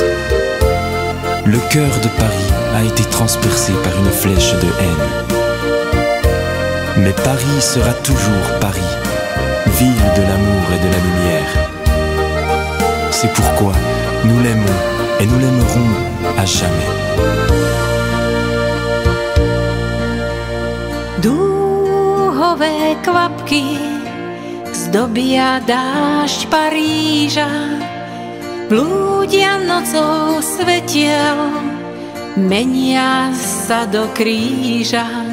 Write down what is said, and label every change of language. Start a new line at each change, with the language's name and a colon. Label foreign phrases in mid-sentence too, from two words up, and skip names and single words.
French: Le cœur de Paris a été transpercé par une flèche de haine. Mais Paris sera toujours Paris, ville de l'amour et de la lumière. C'est pourquoi nous l'aimons et nous l'aimerons à jamais.
Slovak: Dúhové kvapky zdobia dážď Paríža, blúdia nocou svetiel, menia sa do kríža.